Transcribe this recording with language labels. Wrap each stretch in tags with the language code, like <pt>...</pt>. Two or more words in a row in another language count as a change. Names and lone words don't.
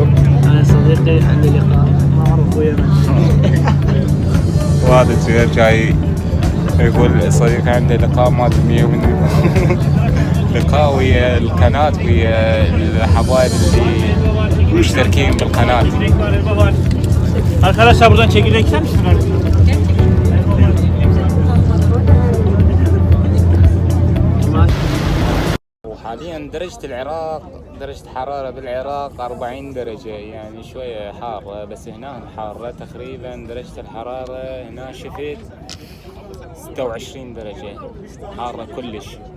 <ar>انا صديقي عندي لقاء معروف ويا وهذا الزوير جاي يقول صديقي عنده لقاء ما ادري من لقاء ويا القناة ويا الحبايب اللي مشتركين بالقناة.</ar> <tr>Arkadaşlar buradan çekirdek ister misin?</tr> <ar>وحاليا درجة حرارة بالعراق 40 درجة، يعني شوية حارة، بس هنا حارة تقريبا. درجة الحرارة هنا شفت 26 درجة، حارة كلش.</ar>